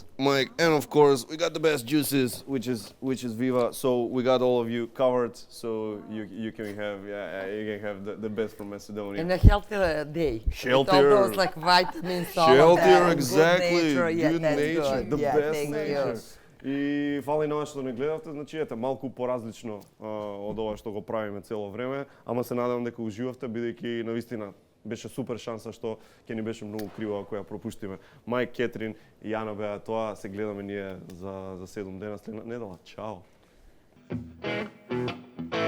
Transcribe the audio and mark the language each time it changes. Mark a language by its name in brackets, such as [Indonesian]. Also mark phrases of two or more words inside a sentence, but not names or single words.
[English] Mike, and of course we got the best juices, which is Viva. So we got all of you covered. So you can have you can have the best from Macedonia. And a healthier day. Healthier. With all those like vitamins, all Shelter, of that. exactly. Good nature, yeah, Good that's nature, good. the Yeah, best thank nature. you. [Macedonian] И фала и на што не гледавте, значи ете малку поразлично од ова што го правиме цело време, ама се надевам дека уживавте бидејќи навистина беше супер шанса што ќе ни беше многу криво ако ја пропуштиме. Мајк, Кетрин и Јана беа тоа, се гледаме ние за 7 дена следна недела.